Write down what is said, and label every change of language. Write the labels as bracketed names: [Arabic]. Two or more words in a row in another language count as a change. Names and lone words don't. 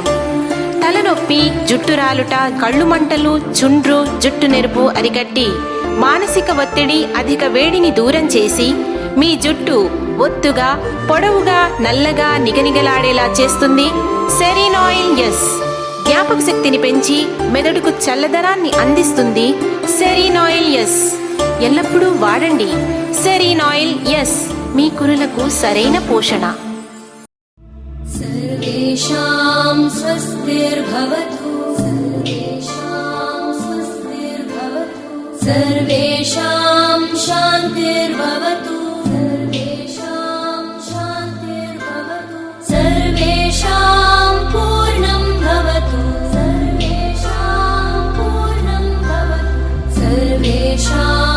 [Telugu] తలనొప్పి, జుట్టు రాలుట, కళ్ళు మంటలు, చుండ్రు, జుట్టు నెరుపు అరికట్టి మానసిక ఒత్తిడి, అధిక వేడిని దూరం చేసి మీ జుట్టు ఒత్తుగా, పొడవుగా, నల్లగా, నిగనిగలాడేలా చేస్తుంది. సెరీన్ ఆయిల్ ఎస్ జ్ఞాపక శక్తిని పెంచి మెదడుకు చల్లదనాన్ని అందిస్తుంది. సెరీన్ ఆయిల్ ఎస్ ఎల్లప్పుడూ వాడండి. సెరీన్ ఆయిల్ ఎస్ మీ కురులకు సరైన పోషణ. [Sanskrit] सर्वेषां स्वस्तिर्भवतु, सर्वेषां स्वस्तिर्भवतु, सर्वेषां शान्तिर्भवतु, सर्वेषां शान्तिर्भवतु, सर्वेषां पूर्णं भवतु, सर्वेषां पूर्णं भवतु, सर्वेषां